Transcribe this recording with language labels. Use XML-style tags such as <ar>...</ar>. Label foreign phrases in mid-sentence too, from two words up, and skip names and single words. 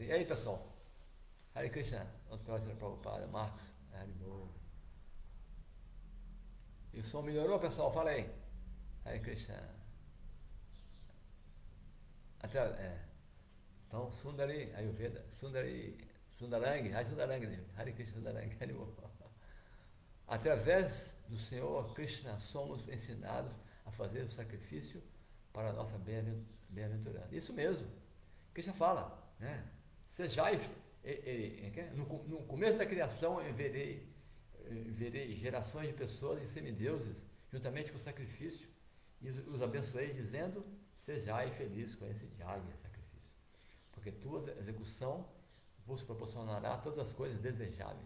<pt>E aí, pessoal? Hare Krishna, nosso próximo Prabhupada, Marcos, Hare Bol. E o som melhorou, pessoal? Fala aí. Hare Krishna. Então, Sundari, Ayurveda, Sundarang, Hare Krishna, Sundarang, Hare Bol. Através do Senhor Krishna somos ensinados a fazer o sacrifício para a nossa bem-aventurança. Isso mesmo. Krishna fala, né? Sejai, no começo da criação eu verei gerações de pessoas e semideuses, juntamente com o sacrifício, e os abençoei dizendo, sejai felizes com esse diário sacrifício, porque tua execução vos proporcionará todas as coisas desejáveis.</pt>